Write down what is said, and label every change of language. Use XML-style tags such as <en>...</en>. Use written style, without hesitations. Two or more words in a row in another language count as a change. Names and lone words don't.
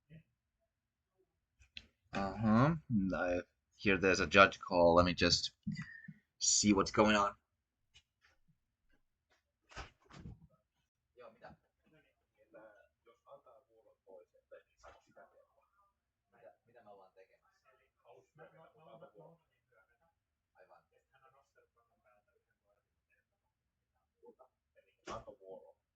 <en>I hear there's a judge call. Let me just see what's going on.</en> <fi>Joo, mitä? Jos antaa vuoron pois, että saako sitä tehdä? Mitä me ollaan tekemässä? Antaa vuoron. Aivan. Anto vuoro.</fi>